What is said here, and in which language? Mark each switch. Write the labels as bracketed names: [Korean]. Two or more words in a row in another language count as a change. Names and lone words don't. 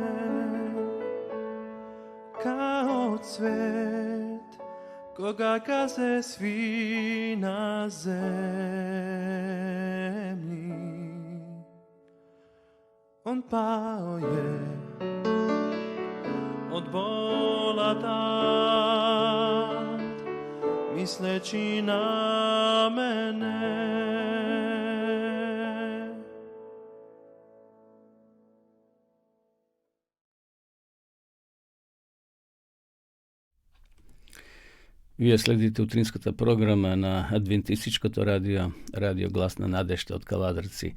[Serbian] Kao cvet, koga gaze svi na zemlji. On pao je od bola tad, misleći na mene. [Macedonian] Вие следите утринската програма на Адвентистичкото радио, радио Глас на надежта од Каладрци.